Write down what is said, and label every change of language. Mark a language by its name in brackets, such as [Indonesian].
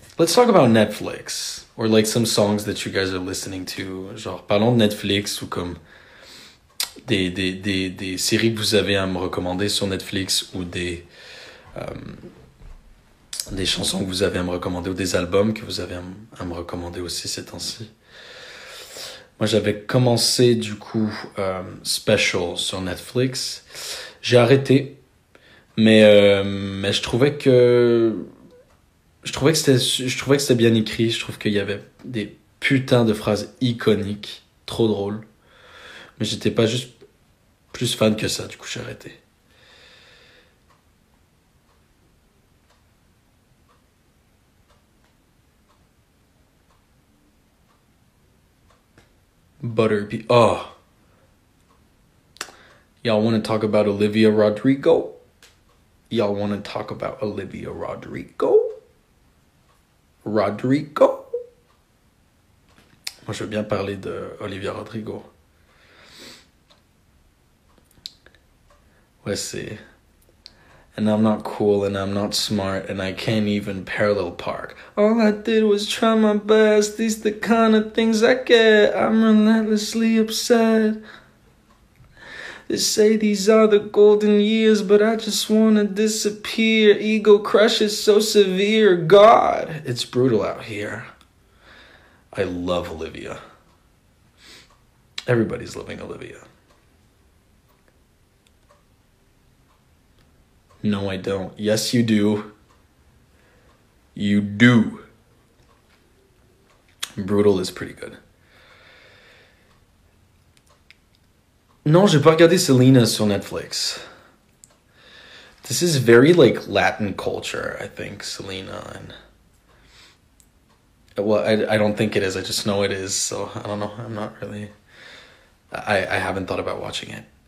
[English] Let's talk about Netflix. Or like some songs that you guys are listening to. [French] Genre, parlons de Netflix ou comme des séries que vous avez à me recommander sur Netflix ou des chansons que vous avez à me recommander ou des albums que vous avez à me recommander aussi ces temps-ci. Moi, j'avais commencé du coup Special sur Netflix. J'ai arrêté, mais je trouvais que c'était bien écrit. Je trouve qu'il y avait des putains de phrases iconiques, trop drôles. Mais j'étais pas juste plus fan que ça. Du coup, j'ai arrêté. Butterbean. [English] Oh, y'all want to talk about Olivia Rodrigo? Y'all want to talk about Olivia Rodrigo? Rodrigo? [French] Moi, je veux bien parler de Olivia Rodrigo. Ouais, c'est... [English] And I'm not cool and I'm not smart and I can't even parallel park. All I did was try my best. These the kind of things I get. I'm relentlessly upset. They say these are the golden years, but I just wanna disappear. Ego crush is so severe. God, it's brutal out here. I love Olivia. Everybody's loving Olivia. No, I don't. Yes, you do. You do. Brutal is pretty good. [French] Non, j'ai pas regardé Selena sur Netflix. [English] This is very like Latin culture, I think, Selena. And well, I don't think it is. I just know it is. So I don't know. I'm not really... I haven't thought about watching it.